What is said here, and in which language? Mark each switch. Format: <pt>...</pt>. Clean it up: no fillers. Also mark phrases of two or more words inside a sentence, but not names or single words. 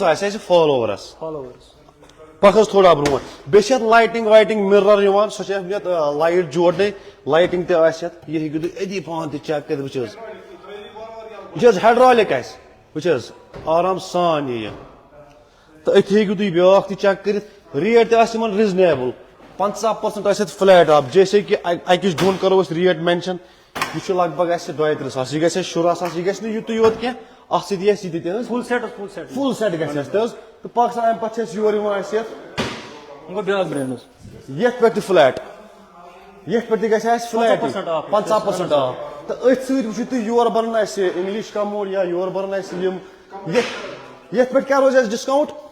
<ks>آسہِ اَسہِ فالوورس پکھ حظ تھوڑا برونٛٹھ بیٚیہِ چھِ یتھ</ks> <en>lighting waiting mirror</en> <ks>یِوان سۄ چھِ یتھ لایٹ جوڑنے لایٹنگ تہِ آسہِ یتھ یہِ ہیٚکِو تُہۍ أتی پانہٕ تہِ چیک کٔرِتھ وٕچھ حظ یہِ چھِ حظ ہیڈرالِک آسہِ وٕچھ حظ آرام سان یِیہِ تہٕ أتھی ہیٚکِو تُہۍ بیٛاکھ تہِ چیک کٔرِتھ ریٹ تہِ آسہِ یِمن ریٖزنیبٕل 50% آسہِ یتھ</ks> <en>flat off</en> <ur>جیسے کہِ</ur> <ks>اکِچ دۄن کرو أسۍ</ks> <en>rate mention</en> <ks>یہ چھُ لگ بگ اسہِ 32 ساس یہ گژھِ اسہِ 16 ساس یہ گژھِ نہٕ یُتُے یوت کینٛہہ اتھ سۭتۍ آسہِ یہِ تہِ حظ</ks> <en>full set</en> <ks>گژھِ اسہِ تہِ حظ تہٕ پاکستان امہِ پتہٕ چھِ أسۍ یور یِوان اسہِ یتھ بیاکھ برینڈ یتھ پٮ۪ٹھ تہِ فلیٹ یتھ پٮ۪ٹھ تہِ گژھِ اسہِ فلیٹ 50% آف تہٕ أتھۍ سۭتۍ وٕچھِو تُہۍ یور بنن اسہِ</ks> <en>English commode</en> <ks>یا یور بنن اسہِ یِم یتھ پٮ۪ٹھ کیٛاہ روزِ اسہِ ڈسکاونٹ</ks>